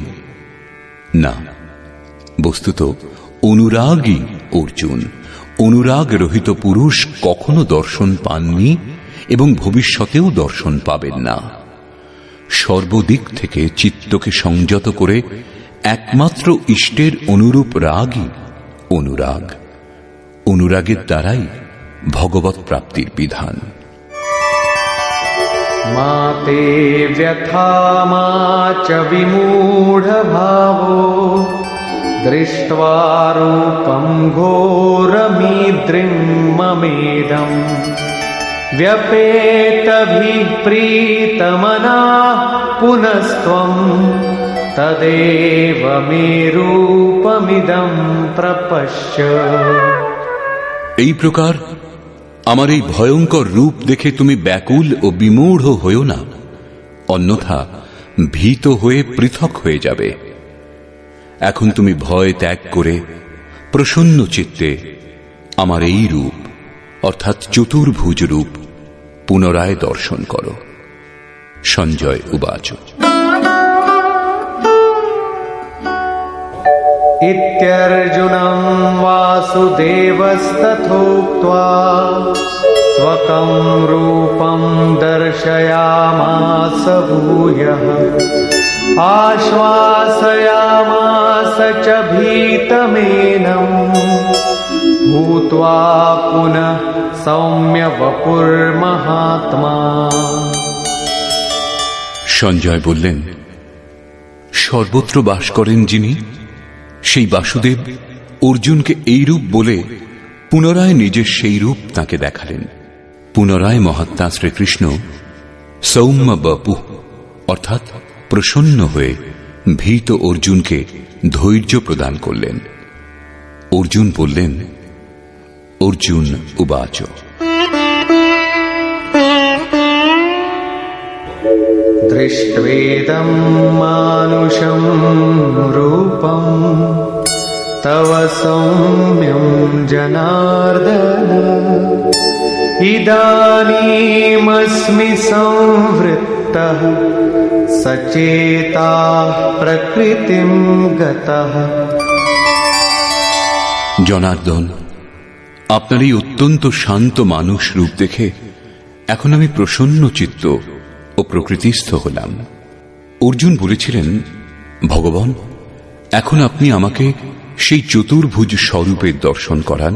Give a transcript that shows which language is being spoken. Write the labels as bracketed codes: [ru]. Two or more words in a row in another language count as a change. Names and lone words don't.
[bn] না, বস্তুত অনুরাগী অর্জুন, অনুরাগ রহিত পুরুষ কখনো দর্শন পাননি এবং ভবিষ্যতেও দর্শন পাবেন না। সর্বদিক থেকে চিত্তকে সংযত করে একমাত্র ইষ্টের অনুরূপ রাগই অনুরাগ। অনুরাগের দ্বারাই ভগবৎ প্রাপ্তির বিধান। [sa] माते व्यथा मा च विमूढभावो दृष्ट्वा रूपं घोरमीद्रिं ममेदम् व्यपेतभिः प्रीतमनाः पुनस्त्वं तदेव मे रूपमिदं प्रपश्य। [bn] এই প্রকার আমার এই ভয়ঙ্কর রূপ দেখে তুমি ব্যাকুল ও বিমূঢ় হয়েও না, অন্যথা ভীত হয়ে পৃথক হয়ে যাবে। এখন তুমি ভয় ত্যাগ করে প্রসন্ন চিত্তে আমার এই রূপ অর্থাৎ চতুর্ভুজ রূপ পুনরায় দর্শন করো। সঞ্জয় উবাচ [sa] इत्यर्जुनं वासुदेवस्तथोक्त्वा स्वकं रूपं दर्शयामास भूयः आश्वासयामास च भीतमेनं भूत्वा पुनः सौम्य वपुर्महात्मा। [bn] সঞ্জয় বললেন, সর্বত্র বাস করেন যিনি, সেই বাসুদেব অর্জুনকে এই রূপ বলে পুনরায় নিজের সেই রূপ তাকে দেখালেন। পুনরায় মহাত্মা শ্রীকৃষ্ণ সৌম্য বপু অর্থাৎ প্রসন্ন হয়ে ভীত অর্জুনকে ধৈর্য প্রদান করলেন। অর্জুন বললেন, অর্জুন উবাচ [sa] दृष्ट्वेदं मानुषं रूपं तव सौम्यं जनार्दन इदानीमस्मि संवृत्तः सचेताः प्रकृतिं गतः। [bn] জনার্দন, আপনার এই অত্যন্ত শান্ত মানুষ রূপ দেখে এখন আমি প্রসন্ন চিত্ত ও প্রকৃতিস্থ হলাম। অর্জুন বলেছিলেন, ভগবান, এখন আপনি আমাকে সেই চতুর্ভুজ স্বরূপের দর্শন করান।